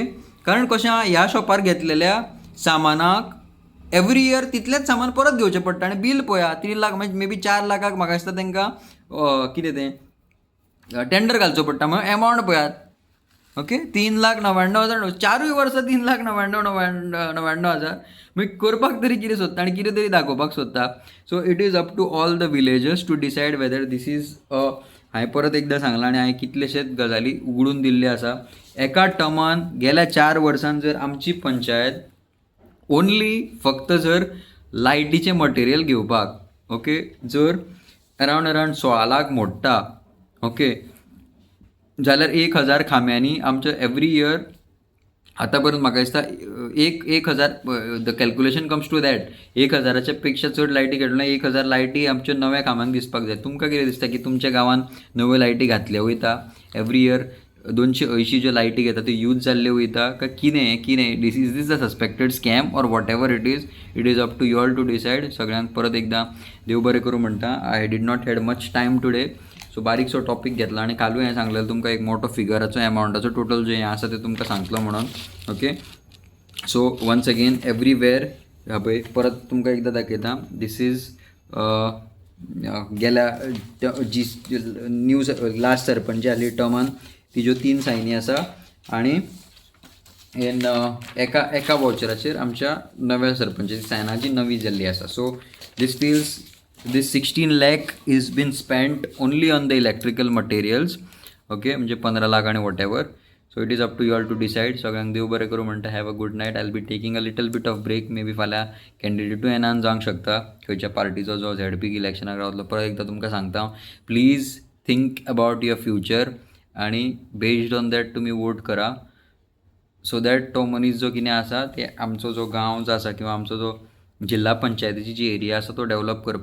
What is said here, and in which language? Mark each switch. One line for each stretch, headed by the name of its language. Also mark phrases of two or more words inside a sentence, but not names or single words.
Konkani: कारण कशें आहा, ह्या शॉपार घेतलेल्या सामानाक
English: every year
Konkani: तितलेंच सामान परत घेवचें पडटा आनी बील पळया 3 लाख म्हणजे
English: may be
Konkani: 4 लाखाक म्हाका दिसता तांकां कितें तें टेंडर घालचो पडटा. म्हणून एमावंट पळयात. ओके. 3,99,000 4 वर्सां 3,99,000 मागीर करपाक तरी कितें सोदता आनी कितें तरी दाखोवपाक सोदता.
English: So it is up to all the villagers to decide whether this is
Konkani: हांवें परत एकदां सांगलां आनी हांवें कितलेशेच गजाली उगडून दिल्ले आसा. एका टर्मान गेल्या 4 वर्सांत जर आमची पंचायत ओन्ली फक्त जर लायटीचें मटेरियल घेवपाक, ओके, जर अरावंड 16 लाख मोडटा, ओके, जाल्यार 1000 खांब्यांनी आमच्या
English: every year
Konkani: आतां पर्यंत म्हाका दिसता 1000
English: the calculation comes to that
Konkani: 1000च्या पेक्षा चड लायटी घेतलो 1000 लायटी आमच्यो नव्या कामांक दिसपाक जाय. तुमकां कितें दिसता की तुमच्या गांवांत नव्यो लायटी घातल्यो वयता
English: every year
Konkani: 280 ज्यो लायटी घेता त्यो यूज जाल्ल्यो वयता काय कितें
English: this is the suspected scam or what ever it is up to you all to decide.
Konkani: सगळ्यांक परत एकदां देव बरें करूं म्हणटा.
English: I did not had much time today.
Konkani: सो बारीकसो टॉपीक घेतला आनी कालूय हांवें सांगलेलो तुमकां एक मोठो फिगराचो एमावंटाचो टोटल जें हें आसा तें तुमकां सांगतलो म्हणून. ओके.
English: so once again everywhere
Konkani: पळय परत तुमकां एकदां दाखयता. दीस इज गेल्या जी न्यूज लास्ट सरपंच जाल्ली टर्मान तिज्यो 3 सायनी आसा आनी एका वॉचराचेर आमच्या नव्या सरपंचाची सायना जी नवी जाल्ली आसा.
English: सो this 16 lakh is been spent only on the electrical materials.
Konkani: ओके. म्हणजे 15 लाख आणि
English: what ever. So it is up to you all to decide.
Konkani: सगळ्यांक देव बरें करूं म्हणटा.
English: Have a good night. I will be taking a little bit of break.
Konkani: मे बी फाल्यां कॅन्डिडेटूय एनान जावंक शकता खंयच्या पार्टीचो जो झेडपीक इलेक्शनाक रावतलो. परत एकदां तुमकां सांगता,
English: please think about your future आनी based on that
Konkani: तुमी वोट करा.
English: so that
Konkani: तो मनीस जो कितें आसा ते आमचो जो गांव जो आसा किंवा आमचो जो जिल्हा पंचायतीची जी एरिया आसा तो डेव्हलप करपाक पावसो.